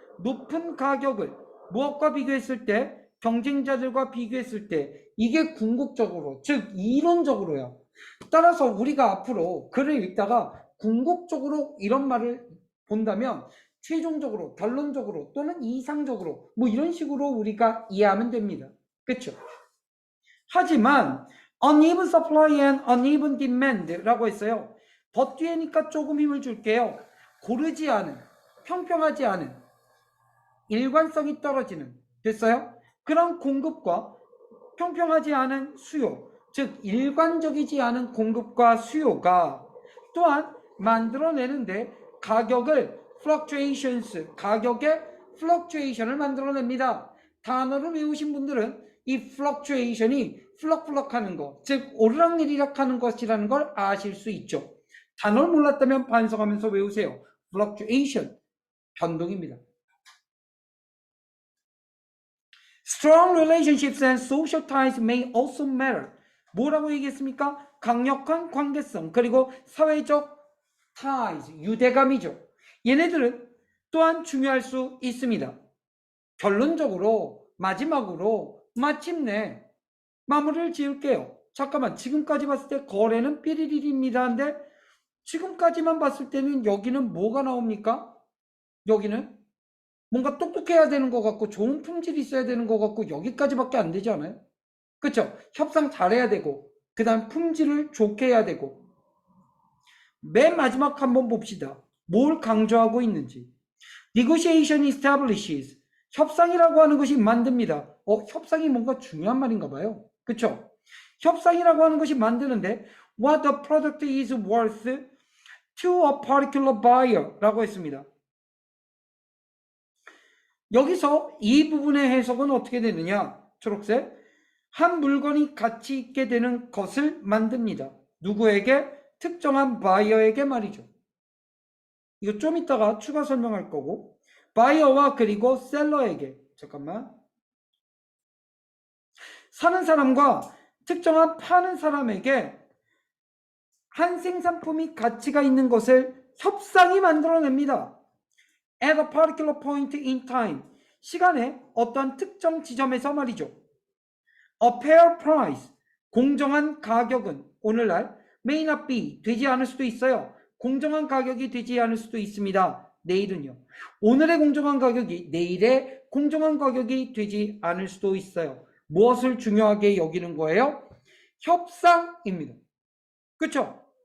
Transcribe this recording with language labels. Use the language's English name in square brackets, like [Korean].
[Korean] 높은 가격을 무엇과 비교했을 때, 경쟁자들과 비교했을 때, 이게 궁극적으로, 즉 이론적으로요. 따라서 우리가 앞으로 글을 읽다가 궁극적으로 이런 말을 본다면 최종적으로, 결론적으로 또는 이상적으로 뭐 이런 식으로 우리가 이해하면 됩니다. 그렇죠? 하지만 [English] uneven supply and uneven demand [Korean] 라고 했어요. 더 뒤에니까 조금 힘을 줄게요. 고르지 않은, 평평하지 않은, 일관성이 떨어지는, 됐어요? 그런 공급과 평평하지 않은 수요, 즉 일관적이지 않은 공급과 수요가 또한 만들어내는데 가격을 fluctuations, 가격의 fluctuation을 만들어냅니다. 단어를 외우신 분들은 이 fluctuation이 플럭플럭하는 것, 즉 오르락내리락 하는 것이라는 걸 아실 수 있죠. 단어를 몰랐다면 반성하면서 외우세요. fluctuation, 변동입니다. [English] Strong relationships and social ties may also matter. [Korean] 뭐라고 얘기했습니까? 강력한 관계성, 그리고 사회적 ties, 유대감이죠. 얘네들은 또한 중요할 수 있습니다. 결론적으로, 마지막으로, 마침내 마무리를 지을게요. 잠깐만, 지금까지 봤을 때 거래는 삐리리리입니다. 한데 지금까지만 봤을 때는 여기는 뭐가 나옵니까? 여기는 뭔가 똑똑해야 되는 것 같고 좋은 품질이 있어야 되는 것 같고 여기까지밖에 안 되지 않아요? 그렇죠? 협상 잘해야 되고 그 다음 품질을 좋게 해야 되고 맨 마지막 한번 봅시다. 뭘 강조하고 있는지. [English] Negotiation establishes, [Korean] 협상이라고 하는 것이 만듭니다. 협상이 뭔가 중요한 말인가 봐요. 그쵸? 협상이라고 하는 것이 만드는데 [English] what the product is worth to a particular buyer [Korean] 라고 했습니다. 여기서 이 부분의 해석은 어떻게 되느냐? 초록색. 한 물건이 가치 있게 되는 것을 만듭니다. 누구에게? 특정한 바이어에게 말이죠. 이거 좀 이따가 추가 설명할 거고, 바이어와 그리고 셀러에게, 잠깐만, 사는 사람과 특정한 파는 사람에게 한 생산품이 가치가 있는 것을 협상이 만들어냅니다. [English] At a particular point in time, [Korean] 시간의 어떤 특정 지점에서 말이죠. [English] A fair price, [Korean] 공정한 가격은 오늘날 [English] may not be, [Korean] 되지 않을 수도 있어요. 공정한 가격이 되지 않을 수도 있습니다. 내일은요. 오늘의 공정한 가격이 내일의 공정한 가격이 되지 않을 수도 있어요. 무엇을 중요하게 여기는 거예요? 협상입니다. 그렇죠?